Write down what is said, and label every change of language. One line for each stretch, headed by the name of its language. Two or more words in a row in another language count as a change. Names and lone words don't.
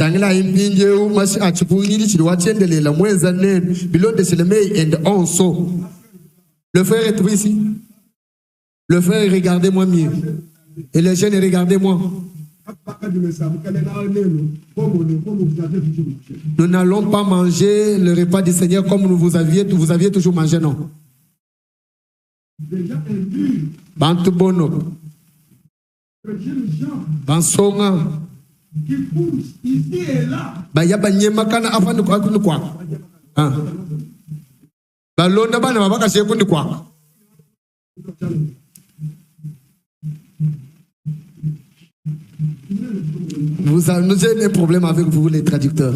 French: Le frère est ici. Le frère, regardez-moi mieux. Et les jeunes, regardez-moi. Nous n'allons pas manger le repas du Seigneur comme vous aviez toujours mangé, non.
Luba-Lulua: Bantu bono. Bansonga.
French: Qui pousse ici et là. Nous avons un problème avec vous les traducteurs.